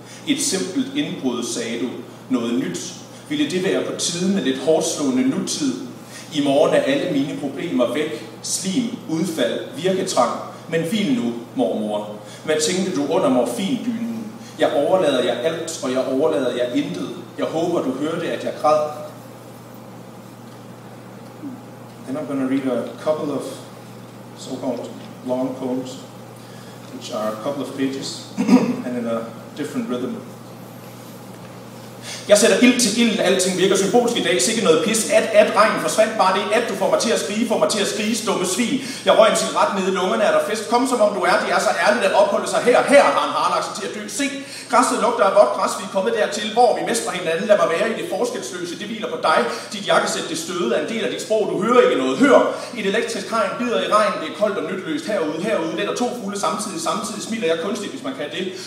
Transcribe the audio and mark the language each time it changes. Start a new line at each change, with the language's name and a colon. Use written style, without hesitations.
Danish: Et simpelt indbrud, sagde du. Noget nyt. Ville det være på tide med lidt hårdslående nutid? I morgen er alle mine problemer væk. Slim, udfald, virketrang. Men hvil nu, mormor. Hvad tænkte du under morfindynen? Jeg overlader jer alt, og jeg overlader jer intet. Jeg håber, du hørte, at jeg græd.
English: Then I'm going to read a couple of so-called long poems, which are a couple of pages, and in a different rhythm.
Danish: Jeg sætter ild til ilden, alting virker symbolsk i dag, sikke noget pis, regnen forsvandt bare det, du får mig til at skrige, stumme svin. Jeg røg en cigaret nede i lungerne, er der fest, kom som om du er, det er så ærligt at opholde sig her har han harlagt sig til at dø. Se, græsset lugter af vådt græs, vi er kommet dertil, hvor vi mestrer hinanden, lad mig være i det forskelsløse, det hviler på dig, dit jakkesæt, det støde er en del af dit sprog, du hører ikke noget, hør, et elektrisk hegn bider i regn, det er koldt og nytteløst herude, let og to fugle samtidig smiler jeg kunstigt, hvis man kan det.